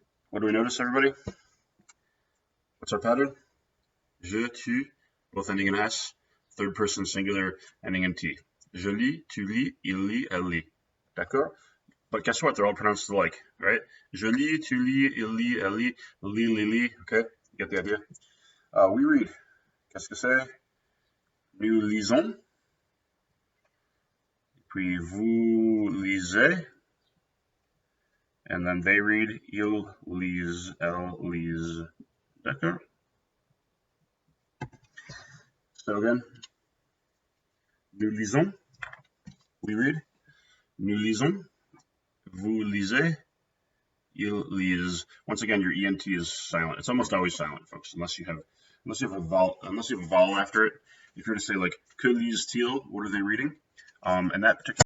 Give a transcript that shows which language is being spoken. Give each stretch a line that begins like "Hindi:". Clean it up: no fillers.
English: What do we notice, everybody? What's our pattern? Je, tu, both ending in S. Third person singular, ending in T.
French: Je lis, tu lis, il lit, elle lit. D'accord?
English: But guess what? They're all pronounced alike, right?
French: Je lis, tu lis, il lit, elle lit, lit.
English: Okay? You get the idea? We read.
French: Qu'est-ce que c'est? Nous lisons. Puis vous lisez.
English: And then they read,
French: il lise, elle lise. D'accord?
English: So again,
French: nous lisons,
English: we read.
French: Nous lisons, vous lisez, il lise.
English: Once again, your ENT is silent. It's almost always silent, folks, unless you have a vowel after it. If you were to say like,
French: que lise-t-il,
English: what are they reading? And that particular